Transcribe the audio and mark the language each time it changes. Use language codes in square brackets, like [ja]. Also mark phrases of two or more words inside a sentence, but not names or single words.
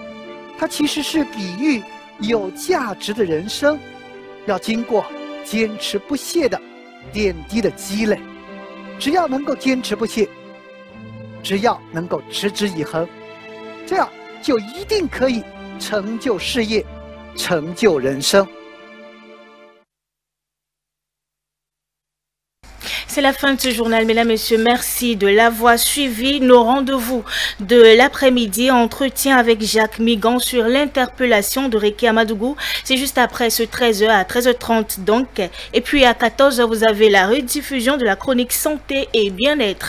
[zh] 它其实是比喻有价值的人生要经过坚持不懈的点滴的积累。只要能够坚持不懈，只要能够持之以恒，这样就一定可以成就事业，成就人生。 [fr] C'est la fin de ce journal, mesdames et messieurs. Merci de l'avoir suivi. Nos rendez-vous de l'après-midi, entretien avec Jacques Migan sur l'interpellation de Réki Amadougou. C'est juste après ce 13h à 13h30 donc. Et puis à 14h, vous avez la rediffusion de la chronique santé et bien-être.